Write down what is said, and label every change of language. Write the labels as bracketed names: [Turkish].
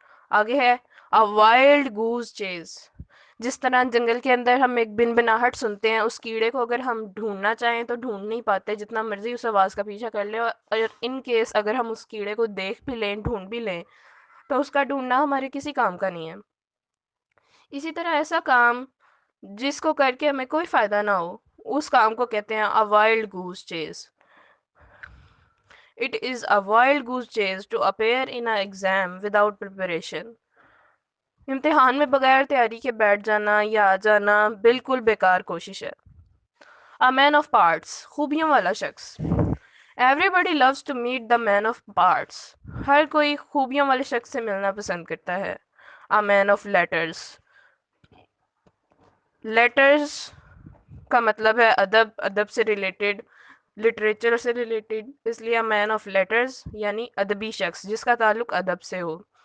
[Urdu] آگے ہے [English] a wild goose chase، [Urdu] جس طرح جنگل کے اندر ہم ایک بن بناہٹ سنتے ہیں، اس کیڑے کو اگر ہم ڈھونڈنا چاہیں تو ڈھونڈ نہیں پاتے، جتنا مرضی اس آواز کا پیچھا کر لیں، اور ان کیس اگر ہم اس کیڑے کو دیکھ بھی لیں، ڈھونڈ بھی لیں، تو اس کا ڈھونڈنا ہمارے کسی کام کا نہیں ہے. اسی طرح ایسا کام جس کو کر کے ہمیں کوئی فائدہ نہ ہو، اس کام کو کہتے ہیں [English] a wild goose chase. It is a wild goose chase to appear in an exam without preparation. [Urdu] امتحان میں بغیر تیاری کے بیٹھ جانا یا آ جانا بالکل بیکار کوشش ہے. [English] A man of parts، [Urdu] خوبیوں والا شخص. [English] Everybody loves to meet the man of parts، [Urdu] ہر کوئی خوبیوں والے شخص سے ملنا پسند کرتا ہے. [English] A man of letters، [Urdu] letters کا مطلب ہے ادب، ادب سے ریلیٹڈ، لٹریچر سے ریلیٹڈ، اس لیے مین آف لیٹرز یعنی ادبی شخص جس کا تعلق ادب سے ہو.